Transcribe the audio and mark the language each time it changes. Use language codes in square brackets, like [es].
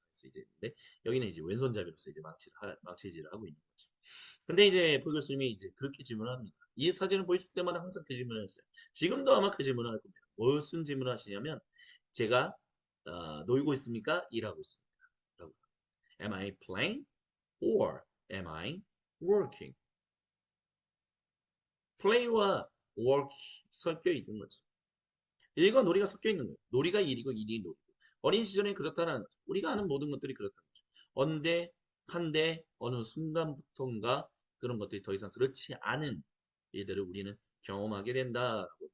[ko] 그래서 이제 근데 여기는 이제 왼손잡이로서 이제 망치질을 하고 있는 거죠. 근데 이제 포 교수님이 이제 그렇게 질문을 합니다. 이 사진을 보여줄 때마다 항상 그 질문을 했어요. 지금도 아마 그 질문을 할 겁니다. 무슨 질문을 하시냐면 제가 놀고 있습니까? 일하고 있습니까? 라고. [en] Am I playing or am I working? [ko] play와 work 섞여 있는 거죠. 일과 놀이가 섞여 있는 거예요. 놀이가 일이고 일이 놀이고. 어린 시절에 그렇다는 거죠. 우리가 아는 모든 것들이 그렇다는 거죠. 언제, 한데, 어느 순간부터인가 그런 것들이 더 이상 그렇지 않은 일들을 우리는 경험하게 된다.